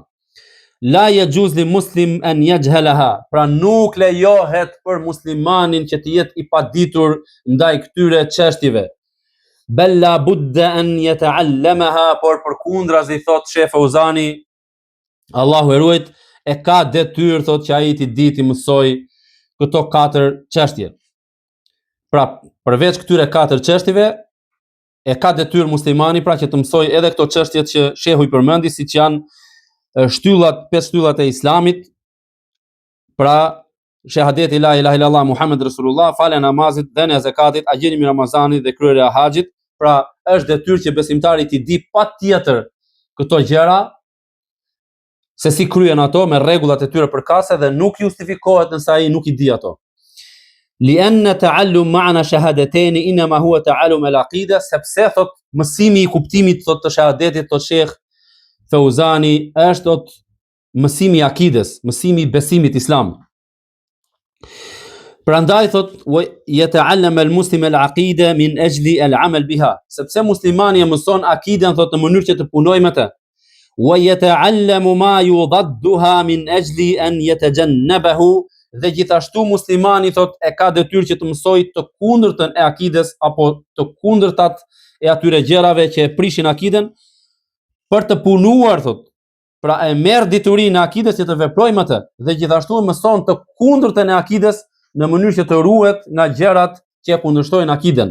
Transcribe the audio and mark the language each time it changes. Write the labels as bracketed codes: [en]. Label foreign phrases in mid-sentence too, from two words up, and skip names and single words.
[ar] لا يجوز لمسلم أن يجهلها, [sq] pra nuk lejohet për muslimanin që të jetë i paditur ndaj këtyre çështjeve. [ar] بل لا بد أن يتعلمها, [sq] por përkundrazi thot Sheh Fauzani, Allahu e ruajt, e ka detyrë thot që ai të di të mësoj këto 4 çështje. Pra përveç këtyre 4 çështjeve e ka detyrë muslimani pra që të mësoj edhe këto çështjet që shehu i përmendi, siç janë 5 shtyllat e islamit, pra shahadeti [ar] لا إله إلا الله محمد رسول الله, [sq] falja e namazit, dhënia e zakatit, agjërimi i Ramazanit dhe kryerja e haxhit. Pra është detyrë që besimtari të di patjetër këto gjëra, se si kryen ato me rregullat e tyre përkatëse, dhe nuk justifikohet nëse ai nuk i di ato. [ar] لأن تعلم معنى الشهادتين إنما هو تعلم العقيدة, [sq] sepse thot mësimi i kuptimit thot të shahadetit, thot Sheh Fauzani, është thot mësimi i akides, mësimi i besimit islam. Prandaj thot [ar] يتعلم المسلم العقيدة من أجل العمل بها, [sq] sepse muslimani e mëson akiden thot në mënyrë që të punojë me të. [ar] ويتعلم ما يضادها من أجل أن يتجنبه, [sq] dhe gjithashtu muslimani thot e ka detyrë që të mësoj të kundërtën e akides apo të kundërtat e atyre gjërave që e prishin akiden për të punuar thot. Pra e merr diturinë e akides që të veprojë me të, dhe gjithashtu mëson të kundërtën e akides në mënyrë që të ruhet nga gjërat që e kundërshtojnë akiden.